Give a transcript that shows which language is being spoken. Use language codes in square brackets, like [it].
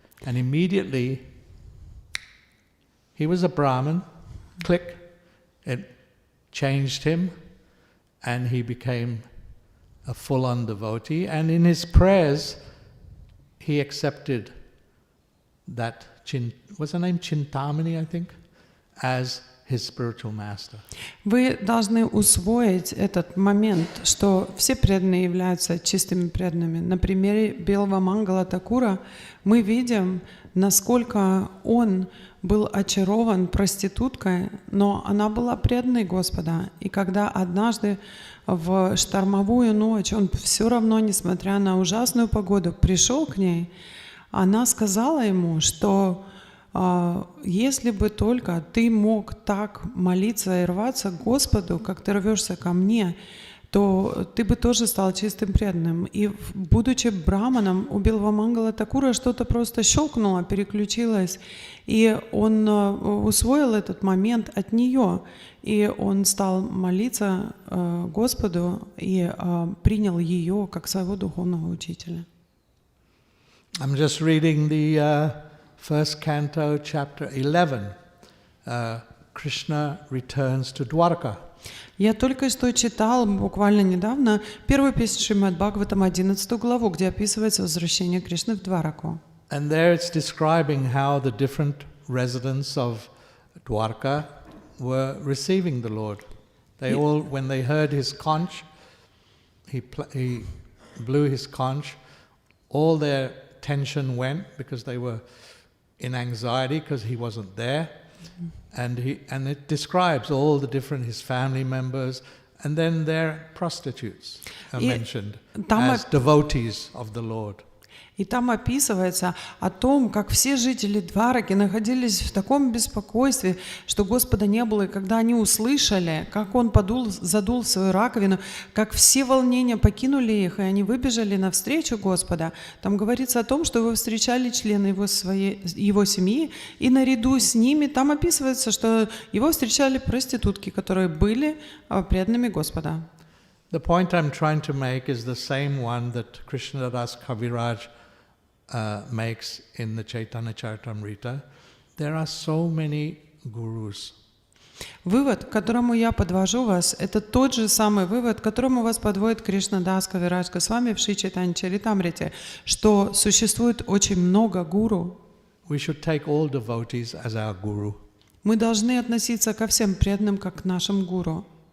[en] And immediately, he was a Brahmin, click, it changed him, and he became a full-on devotee. And in his prayers, he accepted that what's her name? Chintamani, I think, as his spiritual master. [ru] Вы должны усвоить этот момент, что все преданные являются чистыми преданными. На примере Белого Мангала Такура мы видим, насколько он был очарован проституткой, но она была преданной Господа. И когда однажды в штормовую ночь он все равно, несмотря на ужасную погоду, пришел к ней, она сказала ему, что если бы только ты мог так молиться и рваться к Господу, как ты рвешься ко мне, то ты бы тоже стал чистым преданным. И будучи браманом, у Белого Мангала Такура что-то просто щелкнуло, переключилось, и он усвоил этот момент от нее, и он стал молиться Господу и принял ее как своего духовного учителя. [en] I'm just reading the first canto, chapter 11. Krishna returns to Dwarka. [ru] Я только что читал буквально недавно первую песню Шримад-Бхагаватам, 11 главу, где описывается возвращение Кришны в Двараку. [en] And there it's describing how the different residents of Dwarka were receiving the Lord. They all, when they heard his conch, he blew his conch, all their tension went because they were in anxiety because he wasn't there. And it describes all the different, his family members, and then their prostitutes are mentioned as devotees of the Lord. [ru] И там описывается о том, как все жители Двараки находились в таком беспокойстве, что Господа не было, и когда они услышали, как Он задул свою раковину, как все волнения покинули их, и они выбежали навстречу Господа, там говорится о том, что его встречали члены его семьи, и наряду с ними там описывается, что его встречали проститутки, которые были преданными Господа. [en] The point I'm trying to make is the same one that Krishnadas Kaviraj makes in the Chaitanya Charitamrita. There are so many gurus. [ru] Вывод, к которому я подвожу вас, это тот же самый вывод, к которому вас подводит Кришнадас Кавирадж Госвами в Шри Чайтанья Чаритамрите, что существует очень много гуру. [en] We should take all devotees as our guru. [ru] Мы должны относиться ко всем преданным как к нашим гуру.